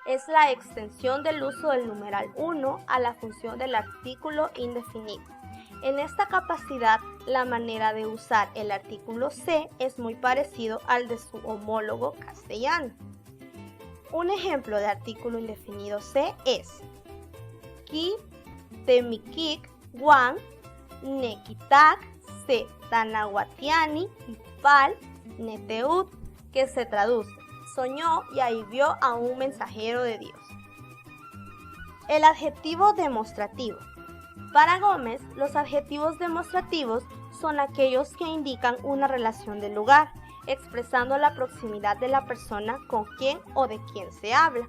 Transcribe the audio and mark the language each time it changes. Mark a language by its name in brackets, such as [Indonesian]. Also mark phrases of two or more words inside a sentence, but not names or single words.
[Spanish] Es la extensión del uso del numeral 1 a la función del artículo indefinido. En esta capacidad, la manera de usar el artículo se es muy parecido al de su homólogo castellano. Un ejemplo de artículo indefinido se es [Nahuatl languages] ki, temikik, wan, nekitak, se, tanahuatiani, pal, neteut, [Spanish] que se traduce: soñó y ahí vio a un mensajero de Dios. El adjetivo demostrativo. Para Gómez, los adjetivos demostrativos son aquellos que indican una relación de lugar, expresando la proximidad de la persona con quien o de quien se habla.